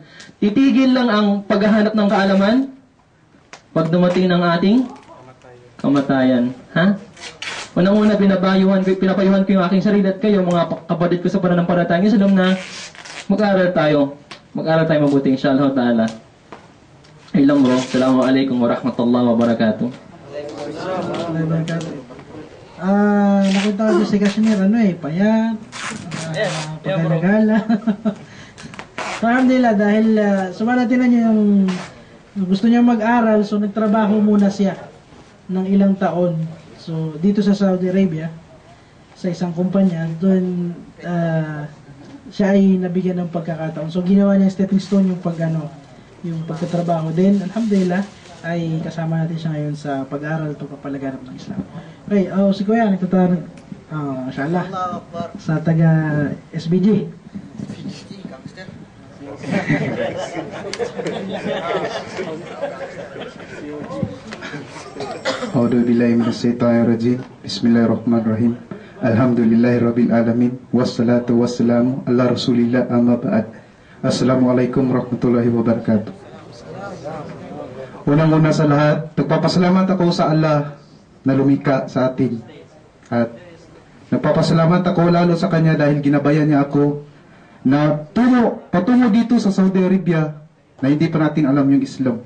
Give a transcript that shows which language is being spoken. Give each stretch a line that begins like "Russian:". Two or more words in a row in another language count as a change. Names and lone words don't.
Filipino: Titigil lang ang paghahanap ng kaalaman pag dumating ng ating kamatayan. Ha? Unang-una, pinapayuhan ko yung aking sarili at kayo, mga kapatid ko sa pananampalatayang Islam, na mag-aral tayo. Mag-aral tayo mabuti,
Arabic: إن شاء الله تعالى.
Filipino: Ay lang bro.
Arabic: السلام عليكم ورحمة الله وبركاته.
Filipino: Nakita ko si Kashmir, payat, pagkalagala. So, alhamdulillah, dahil sumalatinan niya yung gusto niya mag-aral, so nagtrabaho muna siya ng ilang taon. So, dito sa Saudi Arabia, sa isang kumpanya, doon siya ay nabigyan ng pagkakataon. So, ginawa niya
English: stepping stone
Filipino: yung yung pagtatrabaho. Then, alhamdulillah, ay kasama natin siya ngayon sa pag-aaral at pagpapalaganap ng Islam. Okay, si Kuya, nagtatanong, inshallah, sa taga SBG.
Arabic: أعوذ بالله من الشيطان الرجيم. بسم الله الرحمن الرحيم. الحمد لله رب العالمين. والصلاة والسلام على رسول الله أما بعد. السلام عليكم ورحمة الله وبركاته.
Filipino: Unang-una sa lahat, nagpapasalamat ako sa Allah na lumikha sa atin. At nagpapasalamat ako lalo sa Kanya dahil ginabayan niya ako na patungo dito sa Saudi Arabia na hindi pa natin alam yung Islam.